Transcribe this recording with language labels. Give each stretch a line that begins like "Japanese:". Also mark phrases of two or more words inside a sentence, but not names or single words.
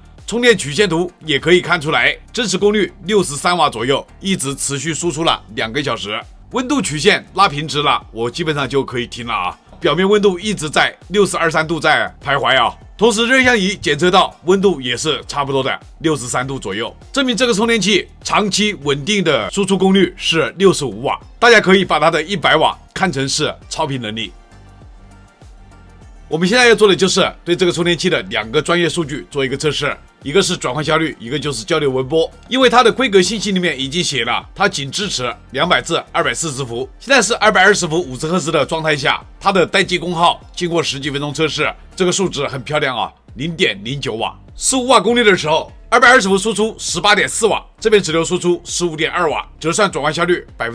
Chinese: 充電曲線圖也可以看出來，真實功率63瓦左右，一直持續輸出了2個小時。溫度曲線拉平直了，我基本上就可以停了啊。表面溫度一直在62、3度在徘徊啊。同時热像儀檢測到溫度也是差不多的63度左右，證明這個充電器長期穩定的輸出功率是65瓦。大家可以把它的100瓦看成是超频能力。我們现在要做的就是对这个充電器的2 個專業數據做一個測試，一個是轉換效率，一個就是交流紋波。因為它的規格信息裡面已經寫了，它僅支持200至240伏，現在是220伏50赫茲的狀態下，它的待機功耗經過10幾分鐘測試，這個數值很漂亮啊，0.09瓦。15瓦功率的時候，220伏輸出18.4瓦，這邊直流輸出15.2瓦，折算轉換效率